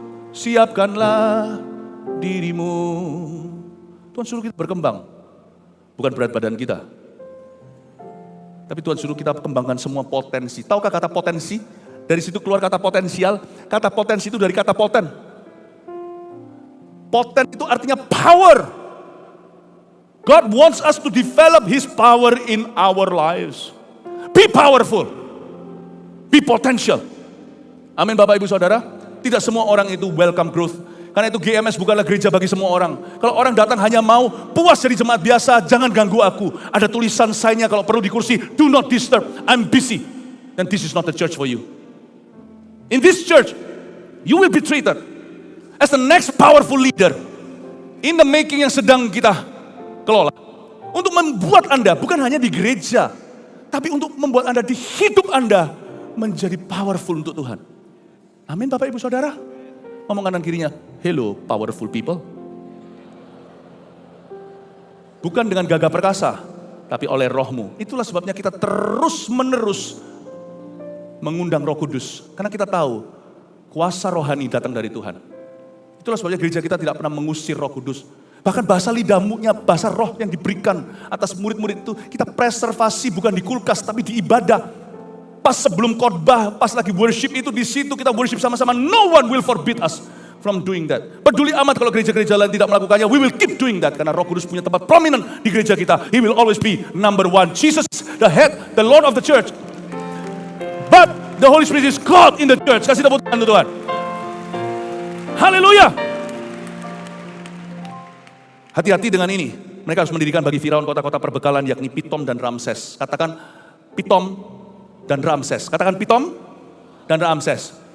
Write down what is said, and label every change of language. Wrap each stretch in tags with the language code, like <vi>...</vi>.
<id>Siapkanlah dirimu. Tuhan suruh kita berkembang. Bukan berat badan kita. Tapi Tuhan suruh kita kembangkan semua potensi. Tahukah kata potensi? Dari situ keluar kata potensial. Kata potensi itu dari kata poten. Poten itu artinya power.</id> <en>God wants us to develop His power in our lives. Be powerful. Be potential.</en> <id>Amin Bapak Ibu Saudara. Tidak semua orang itu</id> <en>welcome growth.</en> <id>Karena itu GMS bukanlah gereja bagi semua orang. Kalau orang datang hanya mau puas jadi jemaat biasa, jangan ganggu aku. Ada tulisan sign-nya kalau perlu di kursi,</id> <en>do not disturb, I'm busy. And this is not the church for you. In this church, you will be treated as the next powerful leader in the making</en> <id>yang sedang kita kelola. Untuk membuat Anda, bukan hanya di gereja, tapi untuk membuat Anda di hidup Anda menjadi powerful untuk Tuhan. Amin Bapak Ibu Saudara. Ngomong kanan kirinya,</id> <en>hello powerful people.</en> <id>Bukan dengan gagah perkasa, tapi oleh rohmu. Itulah sebabnya kita terus menerus mengundang Roh Kudus. Karena kita tahu kuasa rohani datang dari Tuhan. Itulah sebabnya gereja kita tidak pernah mengusir Roh Kudus. Bahkan bahasa lidahmunya, bahasa roh yang diberikan atas murid-murid itu, kita preservasi bukan di kulkas, tapi di ibadah. Pas sebelum khotbah, pas lagi worship itu, di situ kita worship sama-sama.</id> <en>No one will forbid us from doing that.</en> <id>Peduli amat kalau gereja-gereja lain tidak melakukannya,</id> <en>we will keep doing that.</en> <id>Karena Roh Kudus punya tempat prominent di gereja kita.</id> <en>He will always be number one. Jesus is the head, the Lord of the church. But the Holy Spirit is God in the church.</en> <id>Kasih tepuk tangan Tuhan. Haleluya. Hati-hati dengan ini. Mereka harus mendirikan bagi Firaun kota-kota perbekalan yakni Pitom dan Ramses. Katakan Pitom dan Ramses. Katakan Pitom dan Ramses.</id>